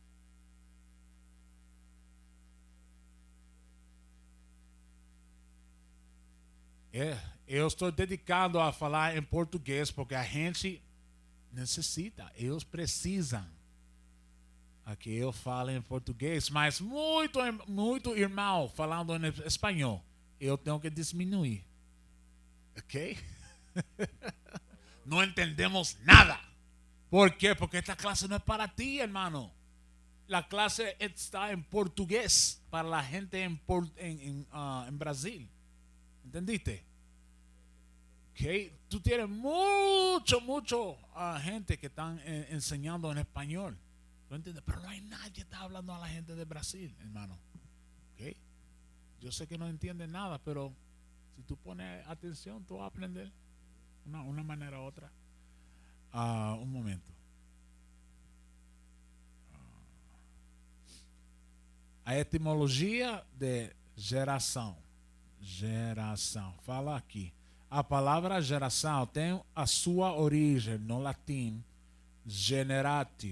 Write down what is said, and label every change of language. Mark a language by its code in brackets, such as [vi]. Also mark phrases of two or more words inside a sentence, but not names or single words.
[pt] Eu estou dedicado a falar em português porque a gente necessita, eles precisam que eu fale em português, mas muito irmão falando em espanhol, eu tenho que diminuir, ok? Não entendemos nada. ¿Por quê? Porque esta clase não é para ti, hermano. [es] La clase está [pt] em português para a gente em Brasil. [es] ¿Entendiste? Okay. Tú tienes mucho gente que están enseñando en español. ¿Tú entiendes? Pero no hay nadie que está hablando a la gente de Brasil, hermano. Okay. Yo sé que no entienden nada, pero si tú pones atención, tú vas a aprender una manera u otra. Un momento. [pt] A etimologia de geração. Geração. Fala aqui. A palavra geração tem a sua origem no latim generatio.